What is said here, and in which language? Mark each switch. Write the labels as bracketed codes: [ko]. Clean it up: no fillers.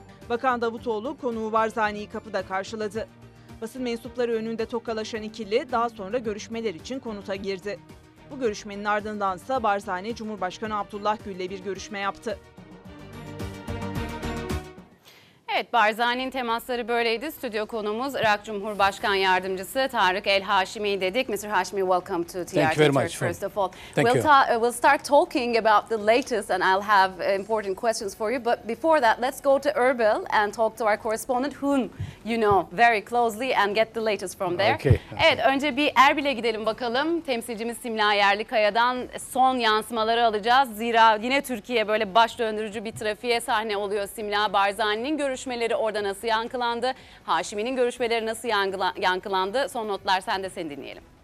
[tr] Bakan Davutoğlu konuğu Barzani'yi kapıda karşıladı. Basın mensupları önünde tokalaşan ikili daha sonra görüşmeler için konuta girdi. Bu görüşmenin ardındansa Barzani, Cumhurbaşkanı Abdullah Gül ile bir görüşme yaptı. Evet, Barzani'nin temasları böyleydi. Stüdyo konuğumuz Irak Cumhurbaşkan Yardımcısı Tari hli Yayin dedik. [en] Mr. Hasimi, welcome to Trt Türk first of all. We'll start talking about the latest and I'll have important questions for you. But before that, let's go to Erbil and talk to our correspondent whom you know very closely and get the latest from there. Okay. [tr] Evet, önce bir Erbil'e gidelim bakalım. Temsilcimiz Simla Yerlikaya'dan son yansımaları alacağız. Zira yine Türkiye böyle baş döndürücü bir trafiğe sahne oluyor. Simla, Barzani'nin görüşmeleri orada nasıl yankılandı? Hasimi'nin görüşmeleri nasıl yankılandı? Son notlar sende, seni dinleyelim.